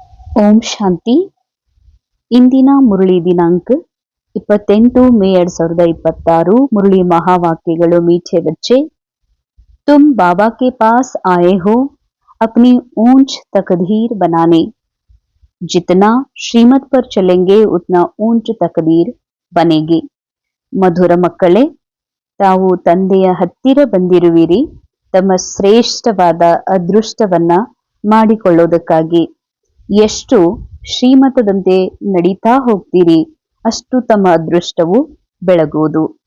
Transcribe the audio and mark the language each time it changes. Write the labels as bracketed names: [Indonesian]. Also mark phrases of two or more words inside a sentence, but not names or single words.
[Kannada] ಓಂ ಶಾಂತಿ. ಇಂದಿನ ಮುರಳಿ ದಿನಾಂಕ 28 ಮೇ 2026. [Hindi] मुरली महावाक्यಗಳು मीठे बच्चे, तुम बाबा के पास आए हो अपनी ऊंच तकदीर बनाने. जितना श्रीमत पर चलेंगे उतना ऊंच तकदीर बनेगी. [Kannada] ಮಧುರ ಮಕ್ಕಳೇ, ತಾವು ತಂದೆಯ ಹತ್ತಿರ ಬಂದಿರುವಿರಿ ತಮ್ಮ ಶ್ರೇಷ್ಠವಾದ ಅದೃಷ್ಟವನ್ನ ಮಾಡಿಕೊಳ್ಳೋದಕ್ಕಾಗಿ. ಎಷ್ಟು ಶ್ರೀಮತದಂತೆ ನಡೀತಾ ಹೋಗ್ತೀರಿ ಅಷ್ಟು ತಮ್ಮ ಅದೃಷ್ಟವು ಬೆಳಗುವುದು.